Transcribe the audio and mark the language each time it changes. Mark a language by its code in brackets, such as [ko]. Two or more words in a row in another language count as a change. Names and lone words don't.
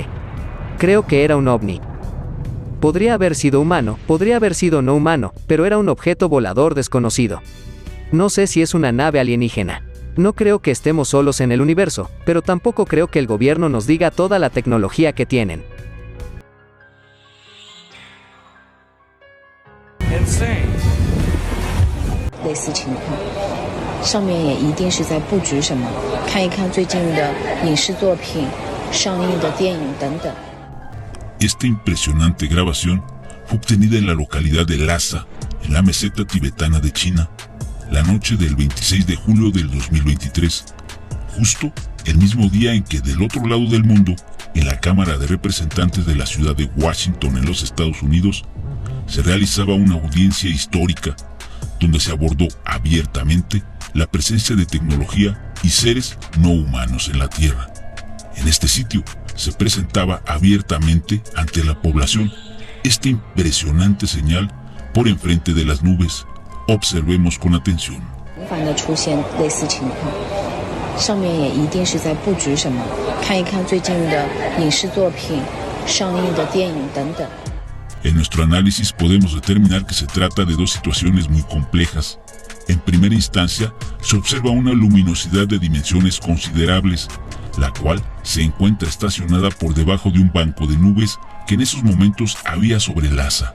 [es] Creo que era un ovni. Podría haber sido humano, podría haber sido no humano, pero era un objeto volador desconocido. No sé si es una nave alienígena. No creo que estemos solos en el universo, pero tampoco creo que el gobierno nos diga toda la tecnología que tienen. Insane. [zh] 类似情况，上面也一定是在布局什么，看一看最近的影视作品、上映的电影等等。 [es] Esta impresionante grabación fue obtenida en la localidad de Lhasa, en la meseta tibetana de China, la noche del 26 de julio del 2023, justo el mismo día en que del otro lado del mundo, en la Cámara de Representantes de la ciudad de Washington en los Estados Unidos, se realizaba una audiencia histórica donde se abordó abiertamente la presencia de tecnología y seres no humanos en la Tierra. En este sitio se presentaba abiertamente ante la población esta impresionante señal por enfrente de las nubes. Observemos con atención. [zh] 频繁的出现类似情况，上面也一定是在布局什么，看一看最近的影视作品、上映的电影等等。 [es] En nuestro análisis podemos determinar que se trata de dos situaciones muy complejas. En primera instancia, se observa una luminosidad de dimensiones considerables, la cual se encuentra estacionada por debajo de un banco de nubes que en esos momentos había sobre Lhasa.